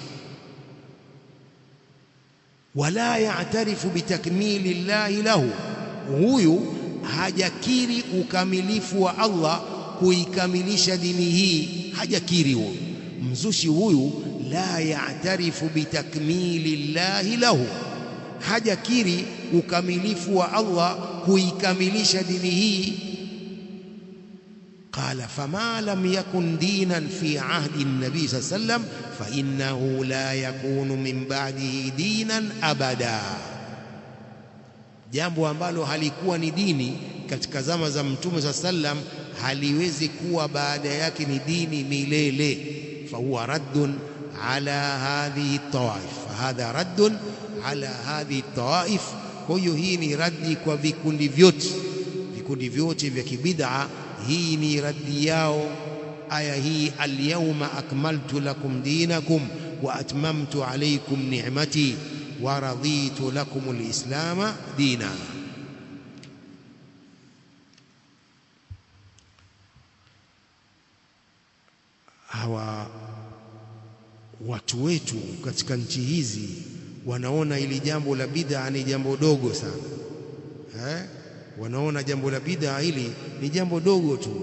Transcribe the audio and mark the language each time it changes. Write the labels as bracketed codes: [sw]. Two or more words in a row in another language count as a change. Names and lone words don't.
[ar] ولا يعترف بتكميل الله له, [sw] huyu hajakiri ukamilifu wa Allah kuikamilisha dini hii, hajakiri. Huyu mzushi huyu [ar] لا يعترف بتكميل الله له, [sw] hajakiri ukamilifu wa Allah kuikamilisha dini hii. [ar] قال فما لم يكن دينا في عهد النبي صلى الله عليه وسلم فإنه لا يكون من بعده دينا أبدا, [sw] jambo ambalo halikuwa ni dini katika zama za mtume [ar] صلى الله عليه وسلم [sw] haliwezi kuwa baada yake ni dini milele. [ar] فهو رد على هذه الطوائف فهذا رد على هذه الطوائف. [sw] Kwa hiyo hii ni raddi kwa vikundi vyote vya kibid'a. Hii ni raddi yao aya hii, [ar] اليوم أكملت لكم دينكم وأتممت عليكم نعمتي ورضيت لكم الإسلام دينا. [sw] Hawa watu wetu katika nchi hizi wanaona ili jambo la bid'a ni jambo dogo sana, wanaona jambo la bid'a hili ni jambo dogo tu.